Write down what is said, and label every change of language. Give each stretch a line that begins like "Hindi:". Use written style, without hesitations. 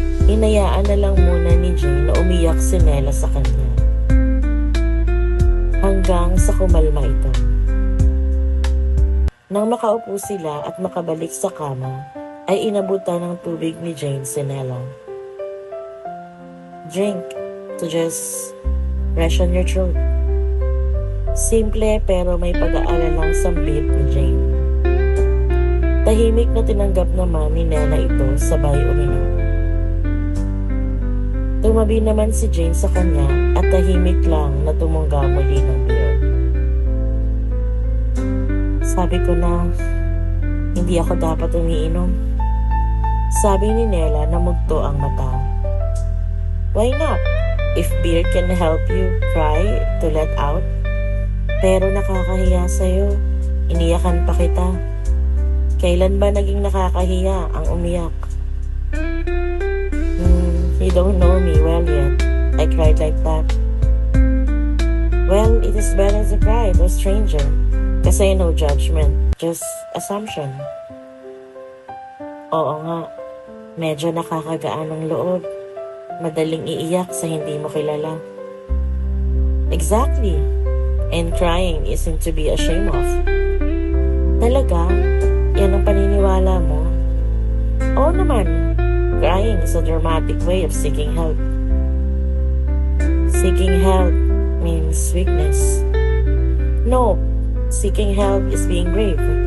Filipino: Hinayaan na lang muna ni Jane na umiyak si Nella sa kanya. Hanggang sa kumalma ito. Nang makaupo sila at makabalik sa kama, ay inabutan ng tubig ni Jane si Nella.
English: Drink to just freshen your throat.
Filipino: Simple pero may pag-aalalang sambit ni Jane. Tahimik na tinanggap naman ni Nella ito sabay uminom. Tumabi naman si Jane sa kanya at tahimik lang na tumungga muli ng beer. Sabi ko na, hindi ako dapat umiinom. Sabi ni Nella na mugto ang mata.
English: Why not? If beer can help you cry to let out.
Filipino: Pero nakakahiya sa'yo. Iniyakan pa kita. Kailan ba naging nakakahiya ang umiyak?
English: You don't know me well yet. I cried like that. Well, it is better to cry to a stranger. Kasi no judgment, just assumption.
Filipino: Oo nga, medyo nakakagaan ng loob. Madaling iiyak sa hindi mo kilala.
English: Exactly. And crying isn't to be ashamed of.
Filipino: Talaga? Yan ang paniniwala mo? Oo naman.
English: Crying is a dramatic way of seeking help. Seeking help means weakness. No, seeking help is being brave.